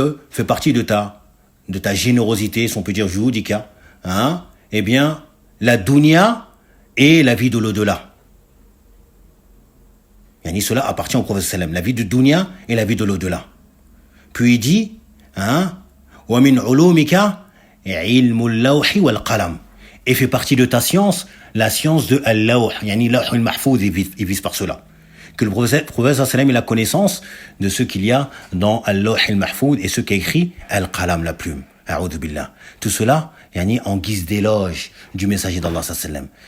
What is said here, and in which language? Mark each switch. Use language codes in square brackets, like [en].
[fr] Fait partie de ta générosité, si on peut dire juudika, eh bien, la dunya et la vie de l'au-delà. Cela appartient au prophète sallam, la vie de dunya et la vie de l'au-delà. Puis il dit, [ar] وَمِنْ عُلُومِكَ عِلْمُ اللَّوْحِ وَالْقَلَمِ. [fr] Et fait partie de ta science, la science de al-lawh, lawh al-mahfouz, il vise par cela. Que le prophète sallam il a connaissance de ce qu'il y a dans al-lawh al-mahfouz et ce qu'a écrit al-qalam, la plume. A'udhu billah. Tout cela, en guise d'éloge du messager d'Allah sallam.